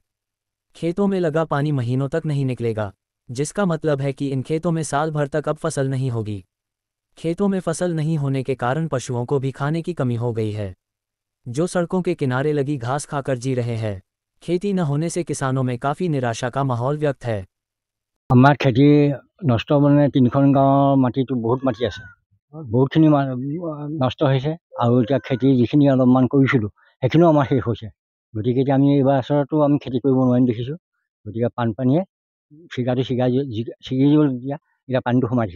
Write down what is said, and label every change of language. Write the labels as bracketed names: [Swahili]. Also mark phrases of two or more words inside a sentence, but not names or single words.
[Hindi] खेतों में लगा पानी महीनों तक नहीं निकलेगा, जिसका मतलब है कि इन खेतों में साल भर तक अब फसल नहीं होगी। खेतों में फसल नहीं होने के कारण पशुओं को भी खाने की कमी हो गई है, जो सड़कों के किनारे लगी घास खाकर जी रहे हैं। खेती न होने से किसानों में काफ़ी निराशा का माहौल व्यक्त है। [Assamese] আমাৰ খেতি নষ্ট মানে ৩খন গাঁৱৰ মাটিটো বহুত মাটি আছে, বহুতখিনি নষ্ট হৈছে আৰু এতিয়া খেতি যিখিনি অলপমান কৰিছিলোঁ সেইখিনিও আমাৰ শেষ হৈছে। গতিকে এতিয়া আমি এইবাৰ বছৰতো আমি খেতি কৰিব নোৱাৰিম দেখিছোঁ। গতিকে বানপানীয়ে ছিগাটো ছিগি গ'ল, এতিয়া পানীটো সোমাই থাকিব।